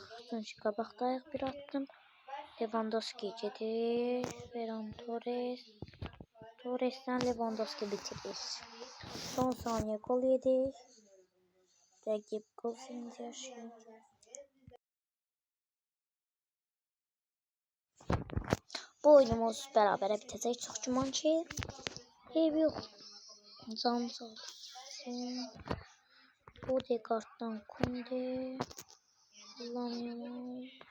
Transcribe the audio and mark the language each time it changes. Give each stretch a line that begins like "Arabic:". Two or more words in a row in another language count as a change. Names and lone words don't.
Azerbaijani: Çünki qabaqdayıq bir attım. Lewandowski gedir. Ferran Torres.
Turkish: Torres'ten Lewandowski bitirir. Son saniye gol yedik. Rakip gol sevinci yaşıyor.
Azerbaijani: Bu oyunumuz bərabərə bitəcək. Çox güman ki. Eyb yox. Canım sağ olsun.
Turkish: Odegaard'dan Kunde. Kullanıyorum.